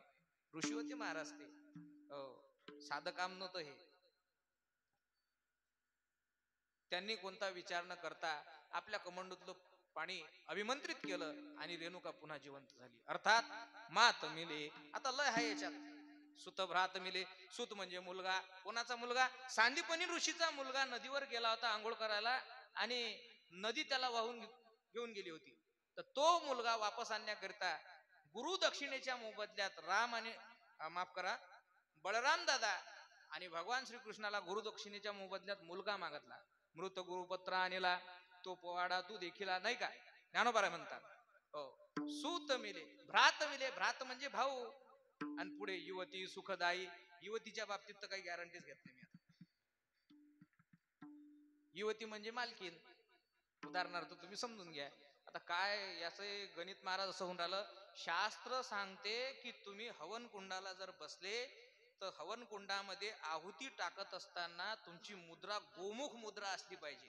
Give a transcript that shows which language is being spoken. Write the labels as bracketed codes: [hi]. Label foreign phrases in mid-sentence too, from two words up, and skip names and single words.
[mr] ऋषी होते महाराज ते, साधं काम नव्हतं हे. त्यांनी कोणता विचार न करता आपल्या कमंडूतलं पाणी अभिमंत्रित केलं आणि रेणुका पुन्हा जिवंत झाली. अर्थात [hi] मात मिले. [mr] आता लय आहे याच्यात. [hi] सुत भ्रात मिले. [mr] सुत म्हणजे मुलगा. कोणाचा मुलगा? सांदीपनी ऋषीचा मुलगा नदीवर गेला होता आंघोळ करायला आणि नदी त्याला वाहून घेऊन गेली होती. तर तो मुलगा वापस आणण्याकरिता गुरु दक्षिणेच्या मोबदल्यात राम आणि माफ करा बळराम दादा आणि भगवान श्रीकृष्णाला गुरु दक्षिणेच्या मोबदल्यात मुलगा मागितला. मृत गुरुपत्र आणला तो पोवाडा तू देखील नाही का ज्ञानोबा म्हणतात. [hi] सूत मिले. भ्रात मिले. [mr] भ्रात म्हणजे भाऊ. आणि पुढे युवती सुखदायी. युवतीच्या बाबतीत तर काही गॅरंटीच घेत नाही मी आता. युवती म्हणजे मालकीन. उदाहरणार्थ तुम्ही समजून घ्या. आता काय याचं गणित महाराज असं होऊन राहिलं. शास्त्र सांगते की तुम्ही हवन कुंडाला जर बसले तर हवन कुंडामध्ये आहुती टाकत असताना तुमची मुद्रा गोमुख मुद्रा असली पाहिजे.